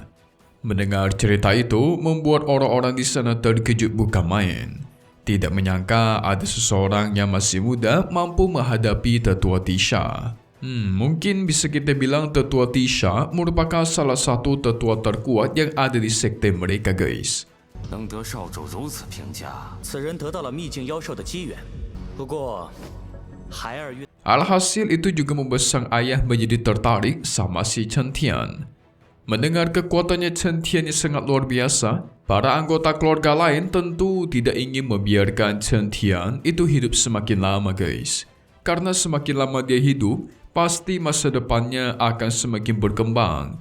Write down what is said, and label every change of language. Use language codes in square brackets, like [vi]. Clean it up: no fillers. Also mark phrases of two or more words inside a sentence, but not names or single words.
[id] Mendengar cerita itu membuat orang-orang di sana terkejut bukan main. Tidak menyangka ada seseorang yang masih muda mampu menghadapi tetua Tisha. Mungkin bisa kita bilang tetua Tisha merupakan salah satu tetua terkuat yang ada di sekte mereka guys. [zh] 能得少主如此评价，此人得到了秘境妖兽的机缘，不过孩儿遇 [id] Alhasil itu juga membuat sang ayah menjadi tertarik sama si Chen Tian. Mendengar kekuatannya Chen Tian yang sangat luar biasa, para anggota keluarga lain tentu tidak ingin membiarkan Chen Tian itu hidup semakin lama guys. Karena semakin lama dia hidup, pasti masa depannya akan semakin berkembang.